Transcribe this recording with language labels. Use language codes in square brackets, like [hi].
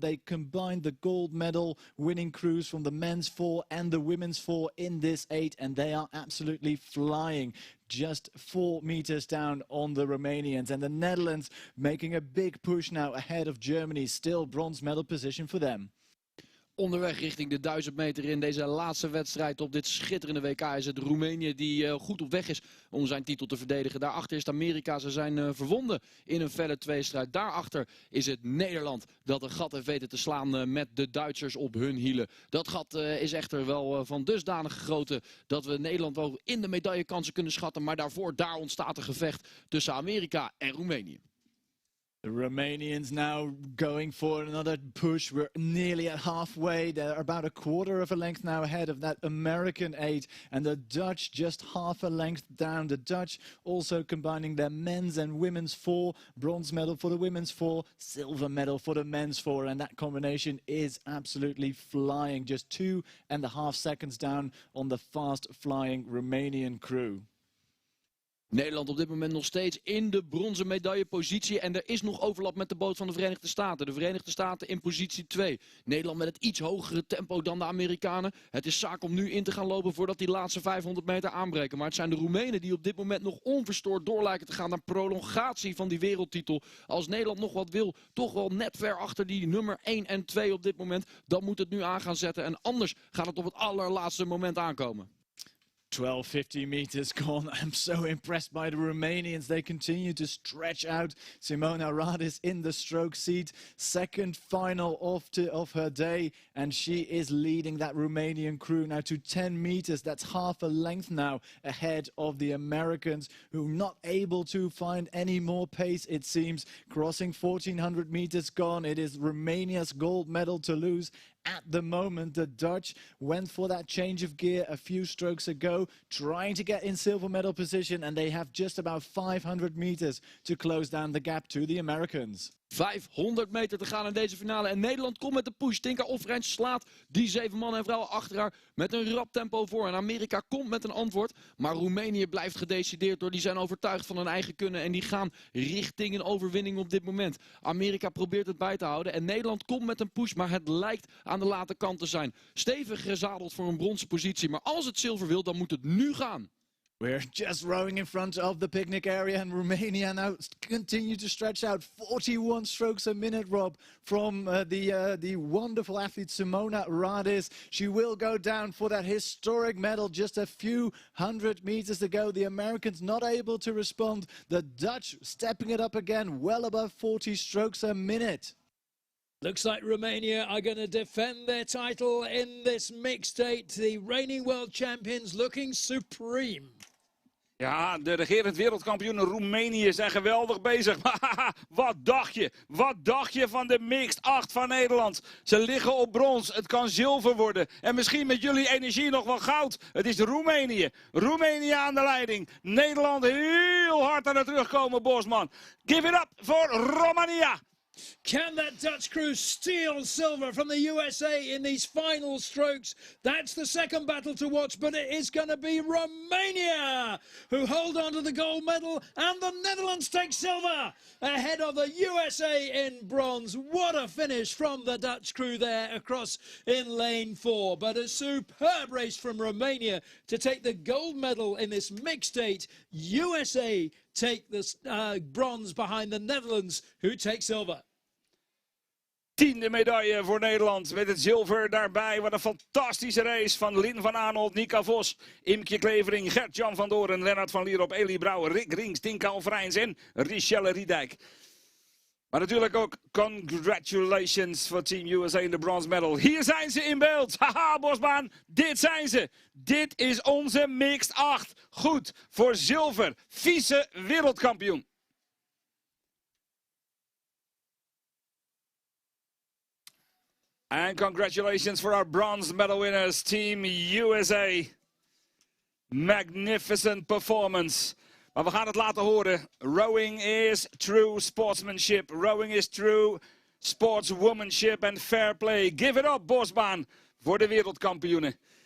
[en] They combined the gold medal winning crews from the men's 4 and the women's 4 in this 8, and they are absolutely flying. Just 4 meters down on the Romanians, and the Netherlands making a big push now ahead of Germany. Still bronze medal position for them. [nl] Onderweg richting de 1000 meter in deze laatste wedstrijd op dit schitterende WK is het Roemenië die goed op weg is om zijn titel te verdedigen. Daarachter is het Amerika, ze zijn verwonden in een felle tweestrijd. Daarachter is het Nederland dat een gat heeft weten te slaan met de Duitsers op hun hielen. Dat gat is echter wel van dusdanige grootte dat we Nederland wel in de medaillekansen kunnen schatten. Maar daar ontstaat een gevecht tussen Amerika en Roemenië. [en] The Romanians now going for another push. We're nearly at halfway. They're about a quarter of a length now ahead of that American 8. And the Dutch just half a length down. The Dutch also combining their men's and women's 4. Bronze medal for the women's 4. Silver medal for the men's 4. And that combination is absolutely flying. Just 2.5 seconds down on the fast flying Romanian crew. [nl] Nederland op dit moment nog steeds in de bronzen medaillepositie. En er is nog overlap met de boot van de Verenigde Staten. De Verenigde Staten in positie 2. Nederland met het iets hogere tempo dan de Amerikanen. Het is zaak om nu in te gaan lopen voordat die laatste 500 meter aanbreken. Maar het zijn de Roemenen die op dit moment nog onverstoord door lijken te gaan naar prolongatie van die wereldtitel. Als Nederland nog wat wil, toch wel net ver achter die nummer 1 en 2 op dit moment. Dan moet het nu aan gaan zetten. En anders gaat het op het allerlaatste moment aankomen. [en] 12.50 meters gone. I'm so impressed by the Romanians. They continue to stretch out. Simona Radis in the stroke seat. Second final of her day. And she is leading that Romanian crew now to 10 meters. That's half a length now ahead of the Americans, who are not able to find any more pace, it seems. Crossing 1,400 meters gone. It is Romania's gold medal to lose. At the moment, the Dutch went for that change of gear a few strokes ago, trying to get in silver medal position, and they have just about 500 meters to close down the gap to the Americans. [nl] 500 meter te gaan in deze finale. En Nederland komt met de push. Tinka Offrijn slaat die 7 mannen en vrouwen achter haar met een rap tempo voor. En Amerika komt met een antwoord. Maar Roemenië blijft gedecideerd door. Die zijn overtuigd van hun eigen kunnen. En die gaan richting een overwinning op dit moment. Amerika probeert het bij te houden. En Nederland komt met een push. Maar het lijkt aan de late kant te zijn. Stevig gezadeld voor een bronzen positie. Maar als het zilver wil, dan moet het nu gaan. [en] We're just rowing in front of the picnic area, and Romania now continue to stretch out. 41 strokes a minute, Rob, from the wonderful athlete Simona Radis. She will go down for that historic medal. Just a few hundred meters to go. The Americans not able to respond. The Dutch stepping it up again, well above 40 strokes a minute. Looks like Romania are going to defend their title in this mixed 8. The reigning world champions looking supreme. [nl] Ja, de regerend wereldkampioenen Roemenië zijn geweldig bezig. Maar wat dacht je? Wat dacht je van de mixed 8 van Nederland? Ze liggen op brons. Het kan zilver worden. En misschien met jullie energie nog wel goud. Het is Roemenië. Roemenië aan de leiding. Nederland heel hard aan het terugkomen, Bosman. [en] Give it up voor Romania. Can that Dutch crew steal silver from the USA in these final strokes? That's the second battle to watch, but it is going to be Romania who hold on to the gold medal, and the Netherlands take silver ahead of the USA in bronze. What a finish from the Dutch crew there across in lane 4, but a superb race from Romania to take the gold medal in this mixed 8. USA take the bronze behind the Netherlands, who take silver. [nl] 10e medaille voor Nederland. Met het zilver daarbij. Wat een fantastische race van Lin van Aanholt, Nika Vos, Imke Klevering, Gert-Jan van Doorn, Lennart van Lierop, Elie Brouwer, Rick Rings, Tinka Alverijns en Richelle Riedijk. Maar natuurlijk ook [en] congratulations [nl] voor Team USA in de [en] bronze medal. [nl] Hier zijn ze in beeld. Haha, Bosbaan. Dit zijn ze. Dit is onze mixed 8. Goed voor zilver. Vice wereldkampioen. [en] And congratulations for our bronze medal winners, Team USA. Magnificent performance. [nl] Maar we gaan het laten horen. [en] Rowing is true sportsmanship. Rowing is true sportswomanship and fair play. Give it up, [nl] Bosbaan, voor de wereldkampioenen.